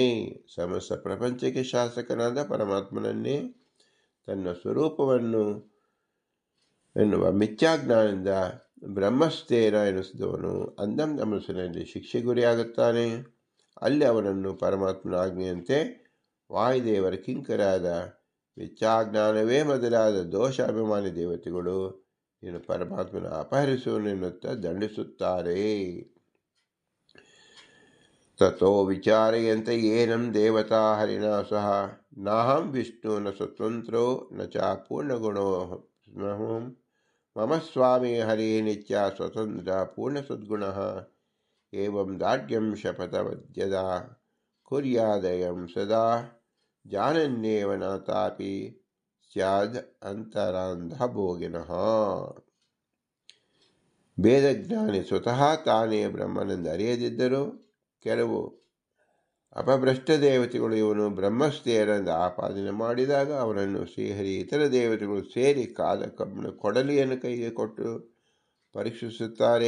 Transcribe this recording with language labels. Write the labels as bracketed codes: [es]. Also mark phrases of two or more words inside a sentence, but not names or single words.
[kn] ಸಮಸ್ತ ಪ್ರಪಂಚಕ್ಕೆ ಶಾಸಕನಾದ ಪರಮಾತ್ಮನನ್ನೇ ತನ್ನ ಸ್ವರೂಪವನ್ನು ಎನ್ನುವ ಮಿಥ್ಯಾಜ್ಞಾನದಿಂದ ಬ್ರಹ್ಮಸ್ಥೇರ ಎನಿಸಿದವನು ಅಂಧಂ ತಮಸ್ಸಿನಲ್ಲಿ ಶಿಕ್ಷೆ ಗುರಿಯಾಗುತ್ತಾನೆ. ಅಲ್ಲಿ ಅವನನ್ನು ಪರಮಾತ್ಮನ ಆಜ್ಞೆಯಂತೆ ವಾಯುದೇವರ ಕಿಂಕರಾದ ಮಿಥ್ಯಾಜ್ಞಾನವೇ ಮೊದಲಾದ ದೋಷಾಭಿಮಾನಿ ದೇವತೆಗಳು ನೀನು ಪರಮಾತ್ಮನ ಅಪಹರಿಸುವನೆನ್ನುತ್ತಾ ದಂಡಿಸುತ್ತಾರೆ. [sa] ತಥೋ ವಿಚಾರಯಂತೆ ಏನಂ ದೇವತಾ ಹರಿಣಾ ಸಹ ನಾಹಂ ವಿಷ್ಣು ನ ಸ್ವತಂತ್ರೋ ನ ಚ ಪೂರ್ಣಗುಣೋ ಮಮ ಸ್ವಾಮಿ ಹರಿ ನಿತ್ಯ ಸ್ವತಂತ್ರ ಪೂರ್ಣಸದ್ಗುಣಃ ಏವಂ ದಾಢ್ಯಂ ಶಪಥವದ್ಯದಾ ಕುರ್ಯಾದಯಂ ಸದಾ ಜಾನನ್ಯೇವ ನಾತಾಪಿ ಸ್ಯಾದ್ ಅಂತರಾಂಧ ಭೋಗಿನಃ. [kn] ವೇದಜ್ಞಾನಿ ಸ್ವತಃ ತಾನೇ ಬ್ರಹ್ಮನೆಂದು ಅರಿಯದಿದ್ದರೂ ಕೆಲವು ಅಪಭ್ರಷ್ಟ ದೇವತೆಗಳು ಇವನು ಬ್ರಹ್ಮಸ್ಥೇರೆಂದು ಆಪಾದನೆ ಮಾಡಿದಾಗ ಅವನನ್ನು ಶ್ರೀಹರಿ ಇತರ ದೇವತೆಗಳು ಸೇರಿ ಕಾದ ಕಬ್ಬಿಣ ಕೊಡಲಿಯನ್ನು ಕೈಗೆ ಕೊಟ್ಟು ಪರೀಕ್ಷಿಸುತ್ತಾರೆ.